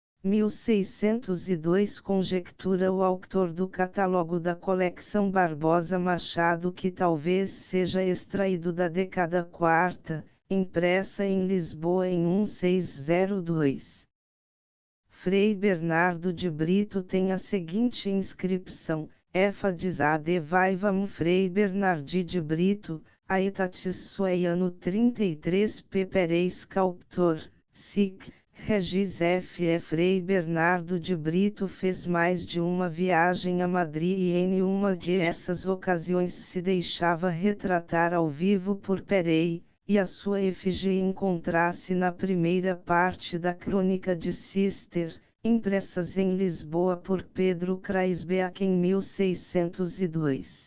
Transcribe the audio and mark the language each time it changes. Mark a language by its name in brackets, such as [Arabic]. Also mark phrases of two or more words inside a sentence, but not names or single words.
[Portuguese] 1602 conjectura o autor do catálogo da coleção Barbosa Machado que talvez seja extraído da década quarta, impressa em Lisboa em 1602. Frei Bernardo de Brito tem a seguinte inscrição: [Latin] Éfades ad vaivam Frei Bernardi de Brito, aetatis suae ano 33 peperei sculptor, sic, Regis F. [Portuguese] Frei Bernardo de Brito fez mais de uma viagem a Madrid e em uma de essas ocasiões se deixava retratar ao vivo por Perey, e a sua efígie encontra-se na primeira parte da Crônica de Cister, impressas em Lisboa por Pedro Craisbeck em 1602.